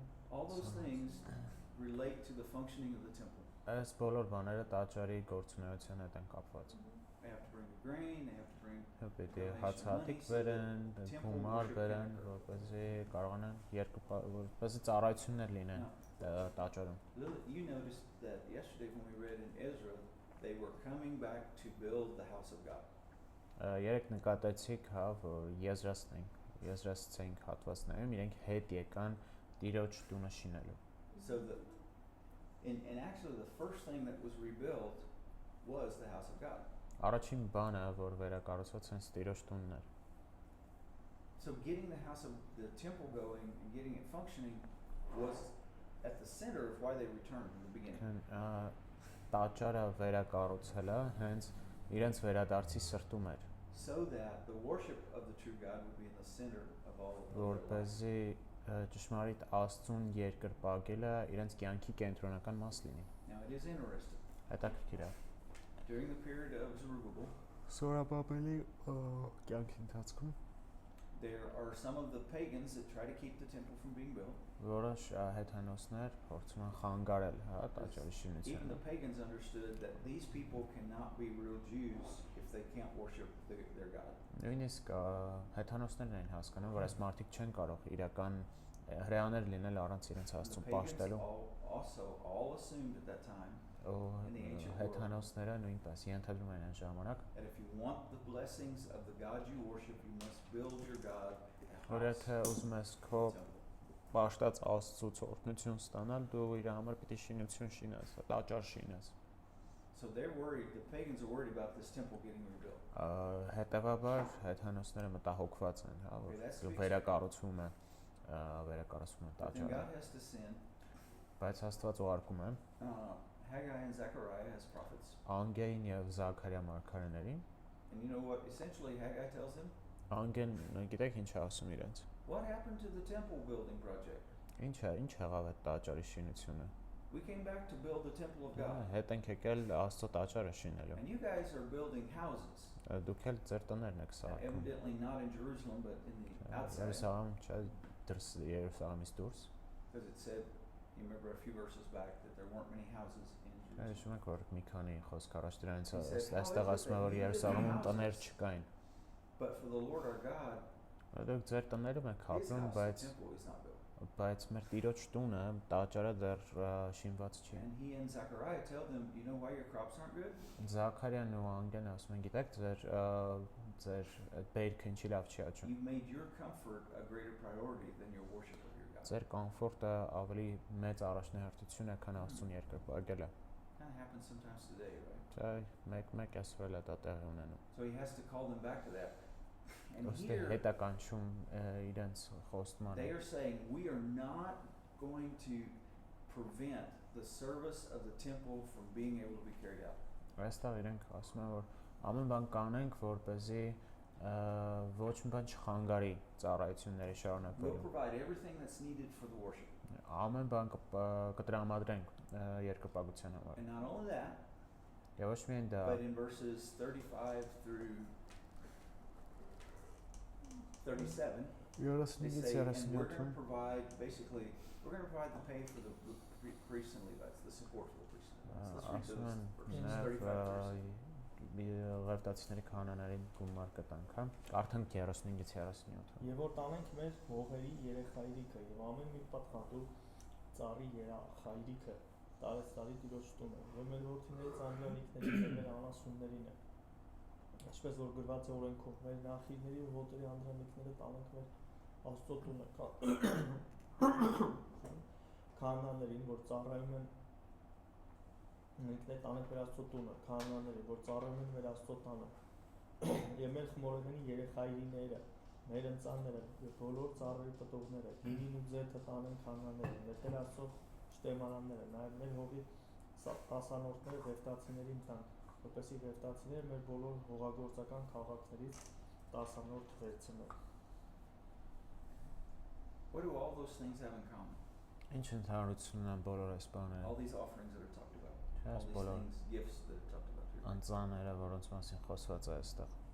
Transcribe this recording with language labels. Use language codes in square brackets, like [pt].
[en] All those things relate to the functioning of the temple. [hy] Այս բոլոր բաները տաճարի գործունեության հետ են կապված։ [en] They have to bring the grain, they have to bring. [hy] Պետք է հացահատիկ բերեն, գումար բերեն, որպեսզի կարողանան որպեսզի ծառայություններ լինեն տաճարում։ [en] You noticed that yesterday when we read in Ezra, they were coming back to build the house of God. [hy] Երեք նկատեցիք, հա, որ Եզրասցենք հատվածներում իրենք հետ եկան Տիրոջ տունը շինելու։ [en] So and actually the first thing that was rebuilt was the house of God. [hy] Առաջին բանը, որ վերակառուցված հենց Տիրոջ տունն էր։ [en] So getting the house of the temple going and getting it functioning was at the center of why they returned in the beginning. [hy] Տաճարը վերակառուցելը հենց իրենց վերադարձի սրտում էր։ [en] So that the worship of the true God would be in the center of all of their lives. [hy] Որպեսզի ճշմարիտ Աստծուն երկրպագելը իրենց կյանքի կենտրոնական մաս լինի։ [en] Now it is interesting. [hy] Հետաքրքիր է։ [en] During the period of Zerubbabel, [hy] Սորաբաբելի կյանքի ընթացքում [en] there are some of the pagans that try to keep the temple from being built. [hy] Որոշ հեթանոսներ փորձում են խանգարել, հա, տաճարի շինությունը։ [en] Even the pagans understood that these people cannot be real Jews if they can't worship their God. [hy] Նույնիսկ հեթանոսներն են հասկանում, որ այս մարդիկ չեն կարող իրական հրեաներ լինել առանց իրենց Աստծուն պաշտելու։ [en] Also all assumed at that time. [hy] Հեթանոսները նույնպես ենթադրում են այն ժամանակ, [en] that if you want the blessings of the God you worship, you must build your God a [hy] որ եթե ուզում ես քո պաշտած Աստծուց օրհնություն ստանալ, դու իր համար պիտի շինություն շինես, տաճար շինես։ [en] So they're worried, the pagans are worried about this temple getting rebuilt. [hy] Հետևաբար հեթանոսները մտահոգված են, հա, որ վերակառուցվում է [en] Then [hy] տաճարը։ [en] God has to send [hy] Բայց Աստված ուղարկում է [en] Haggai and Zechariah as prophets. [hy] Անգեին եւ Զաքարիա մարգարեներին։ [en] And you know what essentially Haggai tells him? [hy] Անգեն գիտեք ինչ է ասում իրենց։ [en] What happened to the temple building project? [hy] Ինչ եղավ այդ տաճարի շինությունը։ [en] We came back to build the temple of God. [hy] Հետ ենք եկել Աստծո տաճարը շինելու։ [en] And you guys are building houses. [hy] Դուք էլ ձեր տներն եք սարքում։ [en] Evidently not in Jerusalem, but in the outside. [hy] Երուսաղեմ չէ, դրս Երուսաղեմից դուրս։ [en] Because it said, you remember a few verses back, that there weren't many houses in Jerusalem. [hy] Հիշում եք որ մի քանի խոսք առաջ դրանից այստեղ ասում է որ Երուսաղեմում տներ չկային։ [en] But for the Lord our God, [hy] Դուք ձեր տներում եք [en] His [hy] ապրում, [en] house, the temple is not built. [hy] բայց մեր Տիրոջ տունը տաճարը դեռ շինված չի։ [en] And he and Zechariah tell them, you know why your crops aren't good? [hy] Զաքարիան ու Անգեն ասում են, գիտեք, ձեր բերքը ինչի լավ չի աճում։ [en] You've made your comfort a greater priority than your worship of your God. [hy] Ձեր կոմֆորտը ավելի մեծ առաջնահերթություն է, քան Աստծուն երկրպագելը։ [en] Kind of happens sometimes today, right? [hy] Չէ, մեկ ասվել է դա տեղի ունենում։ [en] So he has to call them back to that. And [hy] Ոստի [en] here [hy] հետա կանչում իրենց [en] they [hy] խոստմանը։ [en] are saying, we are not going to prevent the service of the temple from being able to be carried out. [hy] Այստեղ իրենք ասում են, որ ամեն բան կանենք, որպեսզի ոչ մի բան չխանգարի ծառայությունների [en] We'll [hy] շարունակվելուն։ [en] provide everything that's needed for the worship. [hy] Ամեն բան կտրամադրենք երկրպագության համար։ [en] And not only that, [hy] Եվ ոչ միայն դա, [en] but in verses 35 through 37, they say, and we're going to provide, basically, we're going to provide the pay for the priests and Levites, the support for the priests and Levites. Let's read those verses, 35 verses. [hy] Ղևտացիների քահանաներին գումար կտանք, հա։ Արդեն 35-ից 37։ Եվ որ տանենք մեր հողերի երեխայրիկը եւ ամեն մի պատղատու ծառի երախայրիկը տարեստարի Տիրոջ տունը եւ մեր որդիներից անդրանիկներին եւ մեր անասուններին է։ Ինչպես որ գրված է օրենքով, մեր նախիների ու հոտերի անդրանիկները տանենք մեր Աստծո տունը քահանաներին, որ ծառայում են Մենք տանենք մեր Աստծո տունը, քահանաների, որ ծառայում են մեր Աստծո տանը, եւ մեր խմորեղենի երեխայրիները, մեր ընծանները եւ բոլոր ծառերի պտուղները, գինին ու ձեթը տանեն քահանաներին, եւ Տեր Աստծո շտեմանանները, նաեւ մեր հողի տասանորդները ղևտացիներին տան, որպեսզի ղևտացիները մեր բոլոր հողագործական քաղաքներից տասանորդ վերցնեն։ [en] What do all those things have in common? [hy] Ինչ ընդհանրություն ունեն բոլոր այս բաները։ [en] All these offerings that are talked about. Yes, All these [hy] բոլոր [en] things, gifts that are talked about here. [hy] անձանները, որոնց մասին խոսված է այստեղ։